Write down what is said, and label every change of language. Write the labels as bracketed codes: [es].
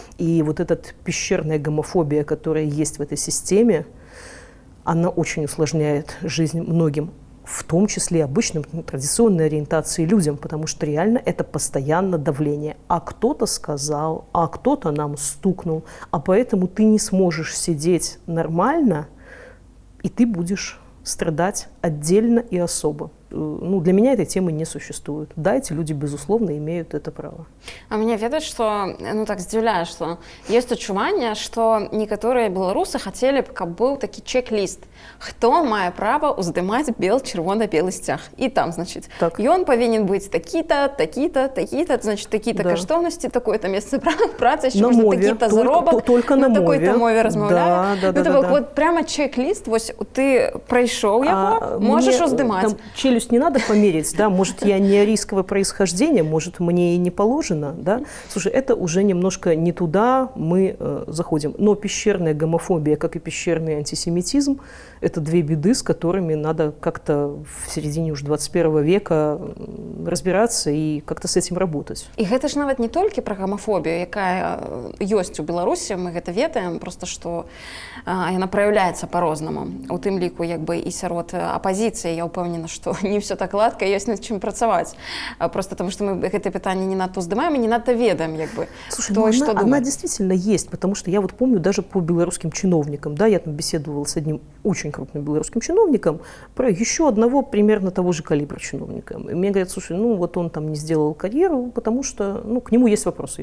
[ru] И вот эта пещерная гомофобия, которая есть в этой системе, она очень усложняет жизнь многим, в том числе обычным традиционной ориентации людям, потому что реально это постоянно давление. А кто-то сказал, а кто-то нам стукнул, а поэтому ты не сможешь сидеть нормально, и ты будешь страдать отдельно и особо. Ну, для меня этой темы не существует. Да, эти люди, безусловно, имеют это право. [be] А мне ведаць, што ну так здзіўляе, што ёсць адчуванне, што некаторыя беларусы хацелі б, каб быў такі чек-ліст. Хто мае права ўздымаць чырвона-белы сцяг? І там, значыць, так. Ён павінен быць такі-то, такі-то, такі-то, значыць, такі-то да. Каштоўнасці, такое-то месца працы, на мове, такі-то заробак, [ru] только на [be] такой-то мове размаўляю. Да, [ru] Вот прямо [be] чек-ліст, вось ты прайшоў яго, можаш уздымаць. [ru] Челюсть не надо померить, да, может, я не арийского происхождения, может, мне и не положено, да. Слушай, это уже немножко не туда мы заходим. Но пещерная гомофобия, как и пещерный антисемитизм, это две беды, с которыми надо как-то в середине уже 21 века разбираться и как-то с этим работать. [be] И это ж нават не толькі пра гомофобію, якая ёсць у Беларусі, мы гэта ведаем, просто што яна праяўляецца па-рознаму. У тым ліку, як бы і сярод апазіцыі, я ўпэўнена, што не все так гладка, ёсць над чым працаваць. [ru] Просто потому что [be] мы гэта пытанне не надто уздымаем и не надто ведаем, як бы. [ru] Слушай, ну она действительно есть, потому что я вот помню даже по белорусским чиновникам, да, я там беседовала с одним очень крупным белорусским чиновником про еще одного примерно того же калибра чиновника. И мне говорят, слушай, ну вот он там не сделал карьеру, потому что, ну, к нему есть вопросы.